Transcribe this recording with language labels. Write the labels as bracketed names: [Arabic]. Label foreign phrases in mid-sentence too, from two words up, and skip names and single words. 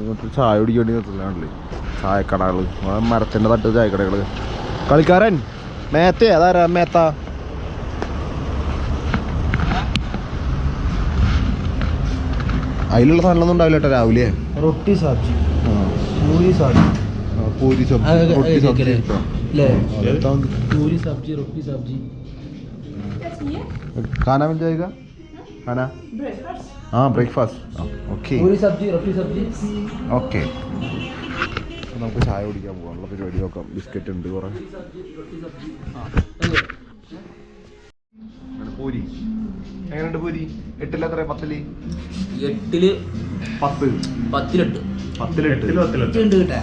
[Malayalam] ഇങ്ങോട്ട് ചായ കുടിക്കാൻ വേണ്ടി നിർത്തുന്നതാണല്ലേ ചായക്കടകൾ, മരത്തിൻ്റെ തട്ട് ചായക്കടകൾ. കളിക്കാരൻ മേത്ത അതാരാ? മേത്ത അതിലുള്ള സാധനമൊന്നും ഉണ്ടാവില്ല കേട്ടോ രാവിലെ. [Hindi] रोटी सब्जी, पूरी सब्जी, पूरी सब्जी, पूरी सब्जी, रोटी सब्जी. खाना मिल जाएगा? खाना? हाँ, ब्रेकफास्ट. ओके. पूरी सब्जी, रोटी सब्जी. [Malayalam] ഓക്കെ. നമുക്ക് ചായ കുടിക്കാൻ പോകാനുള്ള പരിപാടി നോക്കാം. ബിസ്ക്കറ്റ് ഉണ്ട് കുറേ. പൂരി എങ്ങനെയുണ്ട്? പൂരി 8 എത്ര? 10 8 10 ഉണ്ട് കേട്ടാ.